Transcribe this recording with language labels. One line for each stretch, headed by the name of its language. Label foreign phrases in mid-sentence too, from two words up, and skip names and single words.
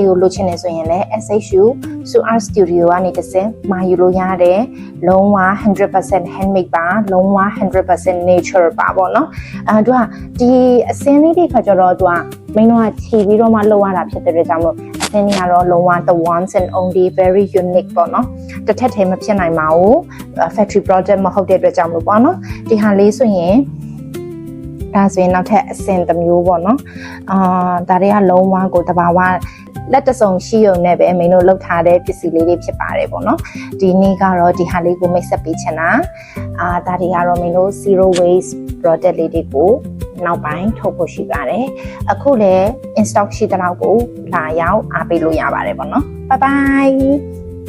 Burmese: တွေကိုလိုချင်နေဆိုရင်လည်း SHU Suar Studio ကနေတစ်စင်မှာယူလို့ရတယ်လုံးဝ 100% handmade ပါလုံးဝ 100% nature ပါပေါ့နော်သူကဒီအစင်းလေးတွေခါကျတော့သူက မင်းတို့ကခြေပြီးတော့မှလုပ်ရတာဖြစ်တဲ့အတွက်ကြောင့်မို့အစင်းကြီးကတော့လုံးဝ
English: the ones and only very unique
Burmese: ပေါ့နော်တစ်ထ က်တည်းမဖြစ်နိုင်ပါဘူး
English: factory product
Burmese: မဟုတ်တဲ့အတွက်ကြောင့်မို့ပေါ့နော်ဒီဟာလေးဆိုရင်ဒါဆိုရင်နောက်ထပ်အဆင့်တစ်မျိုးပေါ့နော်ဒါတွေကလုံးဝကိုတဘာဝလက်တဆုံရှိုံနဲ့ပဲမင်းတို့လုပ်ထားတဲ့ပစ္စည်းလေးတွေဖြစ်ပါတယ်ပေါ့နော်ဒီနေ့ကတော့ဒီဟာလေးကိုမိတ်ဆက်ပေးချင်တာဒါတွေကတော့မင်းတို့
English: zero waste product
Burmese: လေးတွေကိုနောက်ပိုင်းထုတ်ဖို့ရှိပါတယ်အခုလည်း
English: in stock
Burmese: ရှိတဲ့လောက်ကိုလာရောက်အားပေးလို့ရပါတယ်ပေါ့နော်
English: bye bye